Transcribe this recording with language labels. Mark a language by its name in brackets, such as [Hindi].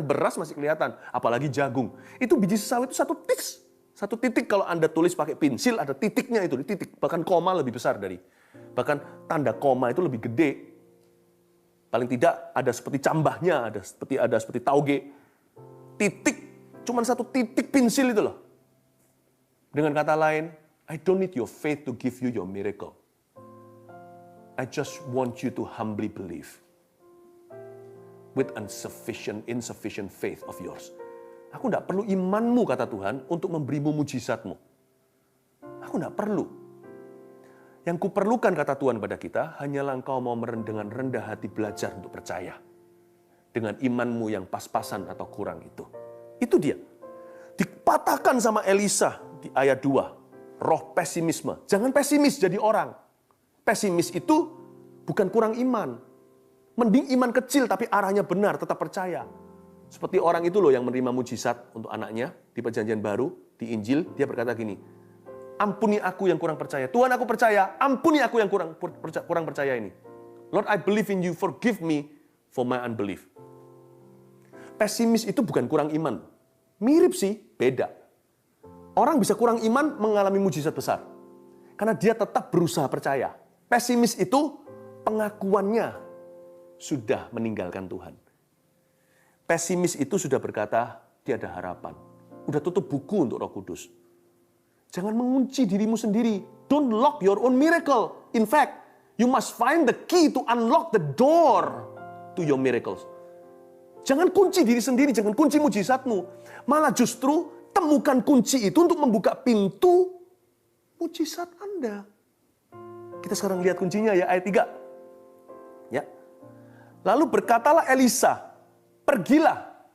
[Indonesian] Beras masih kelihatan, apalagi jagung. Itu biji sesawi itu satu titik kalau Anda tulis pakai pensil, ada titiknya itu, titik. Bahkan koma lebih besar bahkan tanda koma itu lebih gede. Paling tidak ada seperti cambahnya, ada seperti tauge. Titik, cuman satu titik pensil itu loh. Dengan kata lain, [English] I don't need your faith to give you your miracle. I just want you to humbly believe with insufficient faith of yours. [Indonesian] Aku tidak perlu imanmu, kata Tuhan, untuk memberimu mujizatmu. Aku tidak perlu. Yang kuperlukan, kata Tuhan pada kita, hanyalah engkau mau dengan rendah hati belajar untuk percaya. Dengan imanmu yang pas-pasan atau kurang itu. Itu dia. Dipatahkan sama Elisa di ayat 2. Roh pesimisme. Jangan pesimis jadi orang. Pesimis itu bukan kurang iman. Mending iman kecil tapi arahnya benar, tetap percaya. Seperti orang itu loh yang menerima mujizat untuk anaknya di perjanjian baru, di Injil, dia berkata gini, ampuni aku yang kurang percaya. Tuhan, aku percaya, ampuni aku yang kurang percaya ini. [English] Lord, I believe in you, forgive me for my unbelief. [Indonesian] Pesimis itu bukan kurang iman. Mirip sih, beda. Orang bisa kurang iman mengalami mujizat besar. Karena dia tetap berusaha percaya. Pesimis itu pengakuannya sudah meninggalkan Tuhan. Pesimis itu sudah berkata, tiada harapan. Udah tutup buku untuk Roh Kudus. Jangan mengunci dirimu sendiri. [English] Don't lock your own miracle. In fact, you must find the key to unlock the door to your miracles. [Indonesian] Jangan kunci diri sendiri, jangan kunci mujizatmu. Malah justru temukan kunci itu untuk membuka pintu mujizat Anda. Kita sekarang lihat kuncinya ya, ayat 3. Ya. Lalu berkatalah Elisa, pergilah.